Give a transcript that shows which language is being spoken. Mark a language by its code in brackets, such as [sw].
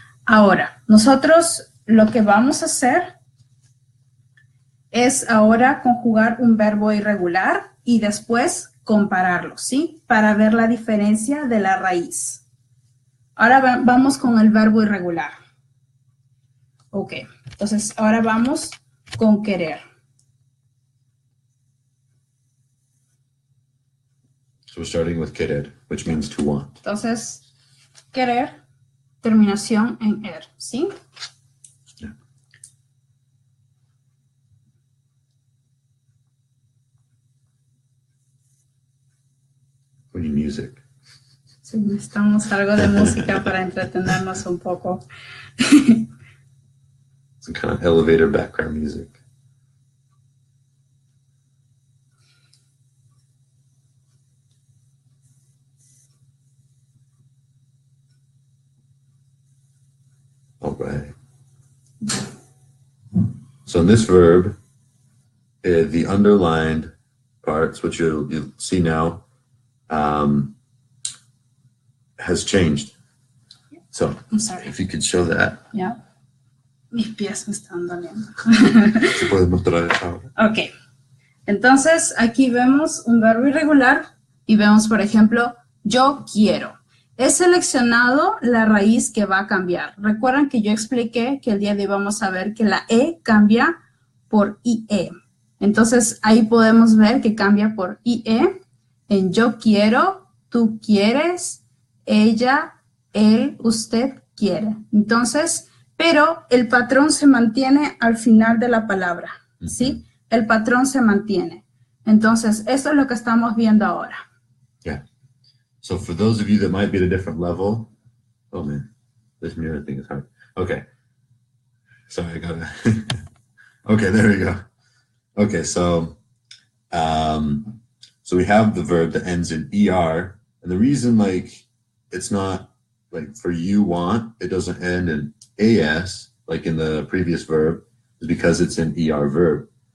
[es] Ahora, nosotros lo que vamos a hacer es ahora conjugar un verbo irregular y después compararlo, ¿sí? Para ver la diferencia de la raíz. Ahora vamos con el verbo irregular. Ok, entonces ahora vamos con querer. [en] So we're starting with querer, which means to want. [es] Entonces, querer, terminación en er, ¿sí? [en] Yeah. We need music. [es] Sí, necesitamos algo de música para entretenernos un poco. [en] Some kind of elevator background music. All right. So in this verb, the underlined parts, which you'll see now, has changed. So I'm sorry. if you could show that. Yeah. [es] Mis pies me están doliendo. ¿Se puede mostrar ahora? [en] Ok. [es] Entonces, aquí vemos un verbo irregular y vemos, por ejemplo, yo quiero. He seleccionado la raíz que va a cambiar. Recuerdan que yo expliqué que el día de hoy vamos a ver que la E cambia por IE. Entonces, ahí podemos ver que cambia por IE en yo quiero, tú quieres, ella, él, usted quiere. Entonces, pero el patrón se mantiene al final de la palabra, ¿sí? El patrón se mantiene. Entonces, eso es lo que estamos viendo ahora. [en] Yeah. So for those of you that might be at a different level, oh man, this mirror thing is hard. Okay. Sorry, I gotta, okay, there we go. Okay, so we have the verb that ends in ER, and the reason like it's not like for you want, it doesn't end in AS, like in the previous verb, is because it's an ER verb.